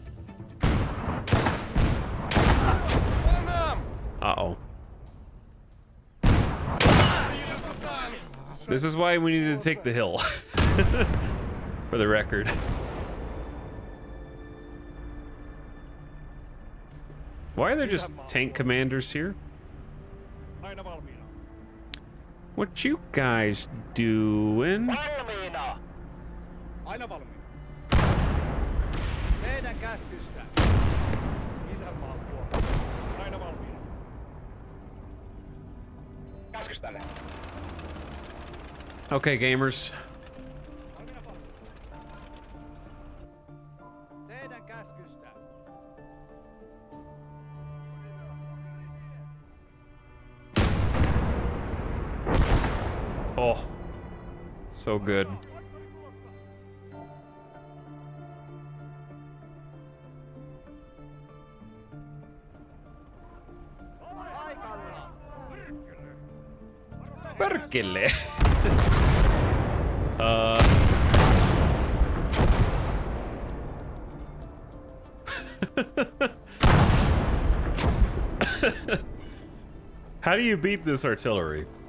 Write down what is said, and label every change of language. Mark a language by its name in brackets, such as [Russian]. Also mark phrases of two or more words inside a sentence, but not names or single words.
[English] Uh-oh. This is why we needed to take the hill. For the record. Why are there just tank commanders here? [Finnish] Aina valmiina. [English] What you guys doing? [Finnish] Valmiina. Aina valmiina. Teidän käskystä. Isänmaan puolesta. Aina valmiina. Käskystäne. [English] Okay, gamers. [Finnish] Teidän käskystä. [English] Oh, so good. [Finnish] Paikalla. Perkele. [English] How do you beat this artillery?